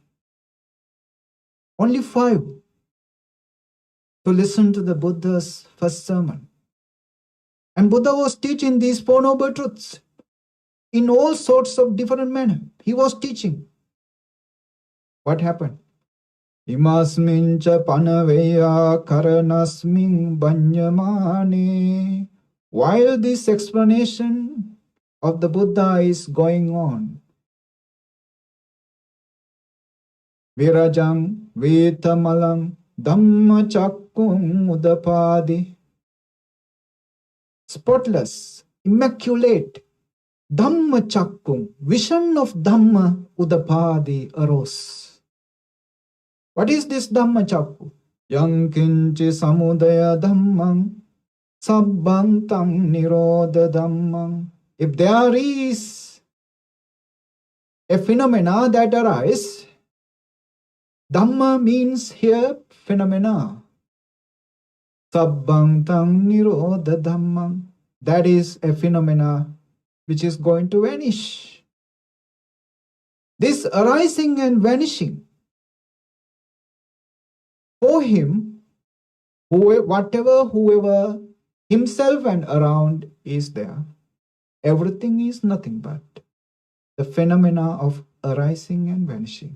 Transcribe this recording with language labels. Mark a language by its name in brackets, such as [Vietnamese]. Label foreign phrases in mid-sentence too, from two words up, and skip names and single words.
[English] Only 5 to listen to the Buddha's first sermon. And Buddha was teaching these Four Noble Truths in all sorts of different manner. He was teaching. What happened? [Pali] Imasmincha panaveya karanasmin banyamane. [English] While this explanation of the Buddha is going on, [Pali] Virajang Vetamalang Dhamma Chakkum Udapadi. [English] Spotless, immaculate [Pali] Dhamma Chakkum, [English] vision of [Pali] Dhamma Udapadi [English] arose. What is this [Pali] Dhamma Chakku? Yang kinchi samudaya dhammang sabbantang nirodha dhammang. [English] If there is a phenomena that arise, Dhamma means here phenomena. [Pali] Sabbantang nirodha dhammang. [English] That is a phenomena which is going to vanish. This arising and vanishing, for him, whoever himself and around is there, everything is nothing but the phenomena of arising and vanishing.